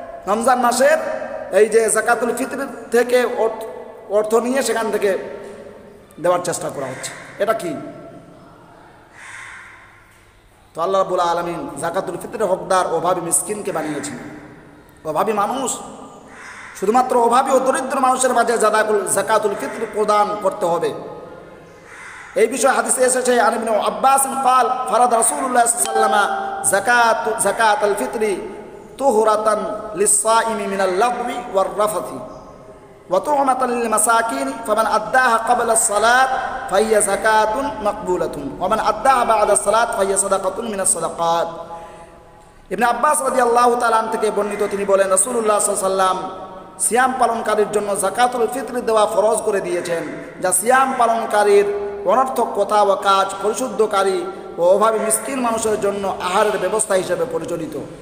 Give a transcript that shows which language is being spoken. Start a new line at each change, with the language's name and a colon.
Bangla: রমজান মাসের এই যে যাকাতুল ফিতর থেকে অর্থ নিয়ে সেখান থেকে দেওয়ার চেষ্টা করা হচ্ছে। এটা কি? তো আল্লাহ রাব্বুল আলামিন যাকাতুল ফিতরের হকদার অভাবী মিসকিনকে বানিয়েছেন। অভাবী মানুষ, শুধুমাত্র অভাবী ও দরিদ্র মানুষের মাঝে যাকাতুল ফিতর প্রদান করতে হবে। এই বিষয়ে হাদিসে এসেছে, আন ইবনে আব্বাস
Arabic: قال فرض رسول الله صلى الله عليه وسلم زكاة الفطر طهرة للصائم من اللغو والرفث وطعمة للمساكين فمن أداها قبل الصلاة فهي زكاة مقبولة ومن أداها بعد الصلاة فهي صدقة من الصدقات।
Bangla: ইবনে আব্বাস রাদিয়াল্লাহু তাআলা থেকে বর্ণিত, তিনি বলেন রাসূলুল্লাহ সাল্লাল্লাহু আলাইহি ওয়াসাল্লাম সিয়াম পালনকারীর জন্য যাকাতুল ফিতর দেওয়া ফরজ করে দিয়েছেন, যা সিয়াম পালনকারীর অনর্থক কথা ও কাজ পরিশুদ্ধকারী ও অভাবী মিসকিন মানুষের জন্য আহারের ব্যবস্থা হিসেবে পরিচালিত।